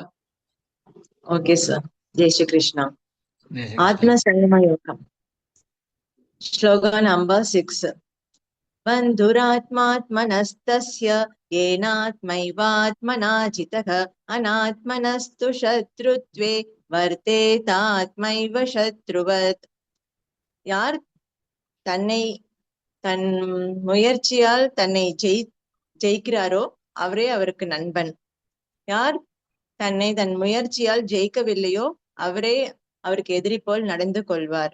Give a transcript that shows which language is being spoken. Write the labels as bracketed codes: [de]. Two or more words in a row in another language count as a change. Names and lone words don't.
[ta] ஓகே சார். [hi] जय श्री कृष्णा. [ta] ஆத்ம சங்கம யோகம். ஸ்லோக நம்பர் 6. [sa] बन्धुरात्मात्मनस्तस्य येनात्मैवात्मना जितः अनात्मनस्तु शत्रुत्वे वर्तेतात्मैव शत्रुवत्. [ta] யார் தன் முயற்சியால் தன்னை ஜெயிக்கிறாரோ அவரே அவருக்கு நண்பன். யார் தன் முயற்சியால் ஜெயிக்கவில்லையோ அவரே அவருக்கு எதிரி போல் நடந்து கொள்வார்.